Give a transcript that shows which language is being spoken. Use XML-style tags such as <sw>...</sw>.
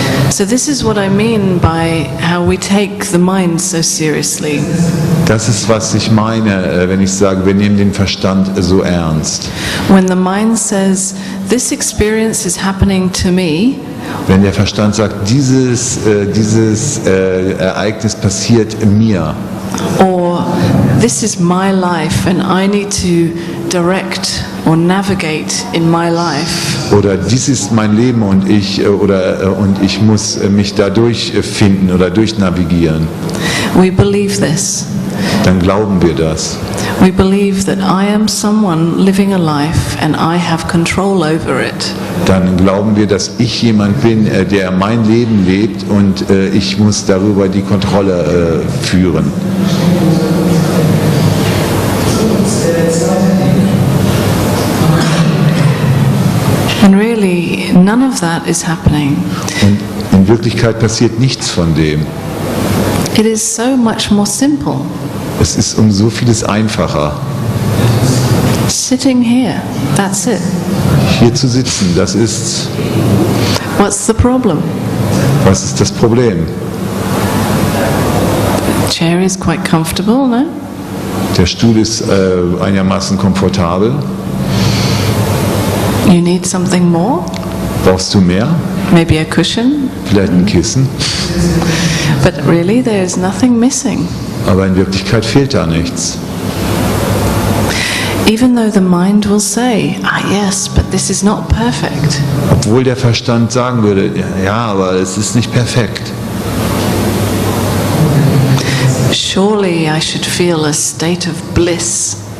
<en>So this is what I mean by how we take the mind so seriously.</en> <de>Das ist, was ich meine, wenn ich sage, wir nehmen den Verstand so ernst.</de> <en>When the mind says, this experience is happening to me,</en> <de>Wenn der Verstand sagt, dieses Ereignis passiert mir,</de> <en>or this is my life and I need to direct or navigate in my life,</en> <de>oder dies ist mein Leben und ich muss mich da durchfinden oder durchnavigieren,</de> <en>we believe this.</en> <de>dann glauben wir das.</de> <en>We believe that I am someone living a life and I have control over it.</en> <de>Dann glauben wir, dass ich jemand bin, der mein Leben lebt und ich muss darüber die Kontrolle führen.</de> <en>And really, none of that is happening.</en> <de>Und in Wirklichkeit passiert nichts von dem.</de> <en>It is so much more simple.</en> <de>Es ist um so vieles einfacher.</de> <en>Sitting here, that's it.</en> <de>Hier zu sitzen, das ist,</de> <en>What's the problem?</en> <de>was ist das Problem?</de> <en>The chair is quite comfortable, no?</en> <de>Der Stuhl ist einigermaßen komfortabel.</de> <en>You need something more?</en> <de>Brauchst du mehr?</de> <en>Maybe a cushion?</en> <de>Vielleicht ein Kissen?</de> <en>But really, there is nothing missing.</en> <de>Aber in Wirklichkeit fehlt da nichts.</de> <en>Even though the mind will say, yes, but this is not perfect.</en> <de>Obwohl der Verstand sagen würde, ja, aber es ist nicht perfekt.</de> <en>Surely I should feel a state of bliss.</en>